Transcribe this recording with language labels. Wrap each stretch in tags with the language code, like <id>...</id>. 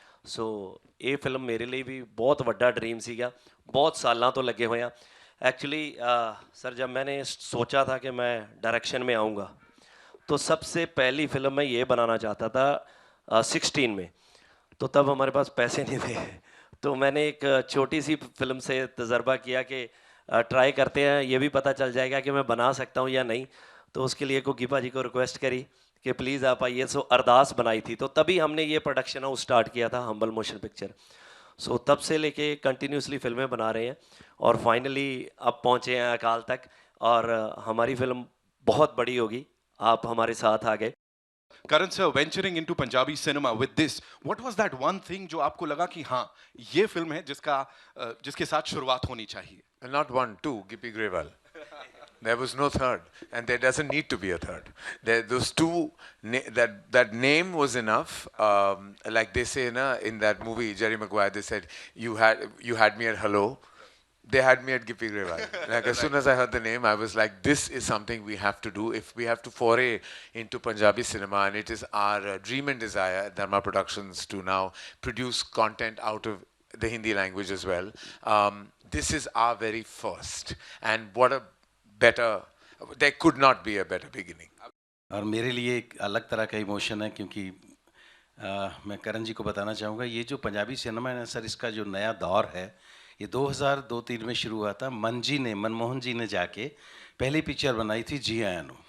<pa>ਸੋ ਇਹ ਫਿਲਮ ਮੇਰੇ ਲਈ ਵੀ ਬਹੁਤ ਵੱਡਾ ਡ੍ਰੀਮ ਸੀਗਾ,</pa> <hi>बहुत सालों तो लगे हुए हैं. एक्चुअली सर, जब मैंने सोचा था कि मैं डायरेक्शन में आऊँगा, तो सबसे पहली फ़िल्म मैं ये बनाना चाहता था 16 में. तो तब हमारे पास पैसे नहीं थे, तो मैंने एक छोटी सी फिल्म से तजर्बा किया कि ट्राई करते हैं, ये भी पता चल जाएगा कि मैं बना सकता हूँ या नहीं. तो उसके लिए को गीपा जी को रिक्वेस्ट करी कि प्लीज़ आप आइए. सो अरदास बनाई थी, तो तभी हमने ये प्रोडक्शन हाउस स्टार्ट किया था, हम्बल मोशन पिक्चर. सो तब से लेके कंटिन्यूसली फिल्में बना रहे हैं, और फाइनली अब पहुँचे हैं अकाल तक, और हमारी फिल्म बहुत बड़ी होगी. आप हमारे साथ आ गए.</hi> <en>Karan sir, venturing into Punjabi cinema with this, what was that one thing</en> <hi>जो आपको लगा कि हाँ, ये फिल्म है जिसके साथ शुरुआत होनी चाहिए?</hi> <en>Not one, two, Gippy Grewal. There was no third, and there doesn't need to be a third. Those two, that name was enough. Like they say in that movie, Jerry Maguire, they said, you had me at hello. They had me at Gippy Grewal. Like as soon as I heard the name, I was like, this is something we have to do if we have to foray into Punjabi cinema, and it is our dream and desire at Dharma Productions to now produce content out of the Hindi language as well. This is our very first, and what a better, there could not be a better beginning.</en> <hi>और मेरे लिए एक अलग तरह का emotion है, क्योंकि मैं करण जी को बताना चाहूँगा, ये जो पंजाबी सिनेमा है ना सर, इसका जो नया दौर है, ये 2002-3 में शुरू हुआ था. मनमोहन जी ने जाके पहली पिक्चर बनाई थी जी आया नो.</hi>